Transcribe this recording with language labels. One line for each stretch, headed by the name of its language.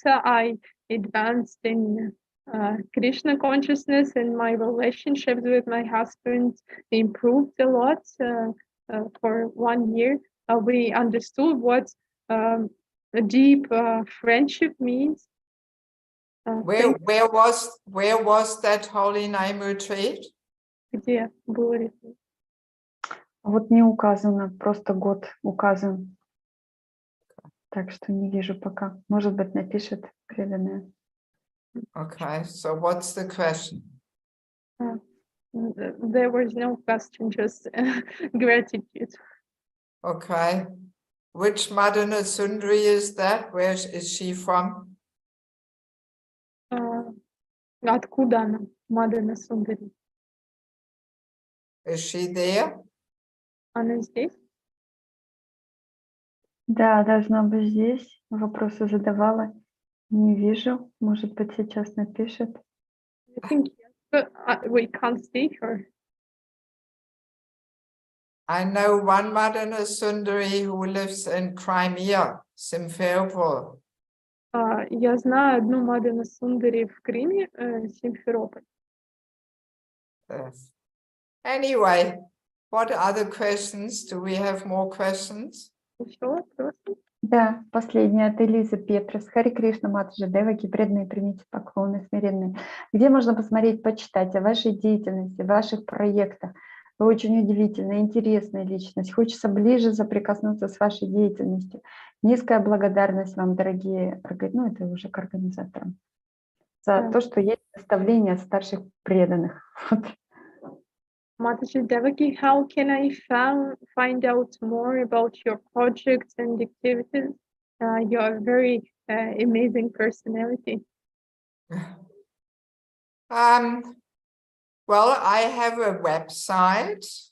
English: I advanced in Krishna consciousness, and my relationships with my husband improved a lot. For 1 year, we understood what a deep friendship means. Where was that Holy Name retreat?
Russian: Где был ретрит? Вот не указано, просто год указан. Так что не вижу пока. Может быть, напишет преданная.
English: Okay, so what's the question? There was no question, just gratitude. Okay. Which Madana Sundari is that? Where is she from?
Russian: Откуда она? Мадана Сундари.
English: Is she there?
Russian: Она здесь? Да, должна быть здесь. Вопросы задавала. Не вижу. Может быть, сейчас напишет.
English: I think we can't see her. I know one Madana Sundari who lives in Crimea, Simferopol.
Russian: Я знаю одну Мадана Сундари в Крыме, Симферополь.
English: Yes. Anyway, what other questions? Do we have more questions?
Russian: Еще вопросы? Да, последняя от Элизы Петрос. Хари Кришна, матаджи, Деваки, преданные, примите поклоны смиренные. Где можно посмотреть, почитать о вашей деятельности, ваших проектах? Вы очень удивительная, интересная личность. Хочется ближе соприкоснуться с вашей деятельностью. Низкая благодарность вам, дорогие, ну это уже к организаторам, за то, что есть наставления от старших преданных.
English: Mataji Devaki, how can I find out more about your projects and activities? You are a very amazing personality. Well, I have a website,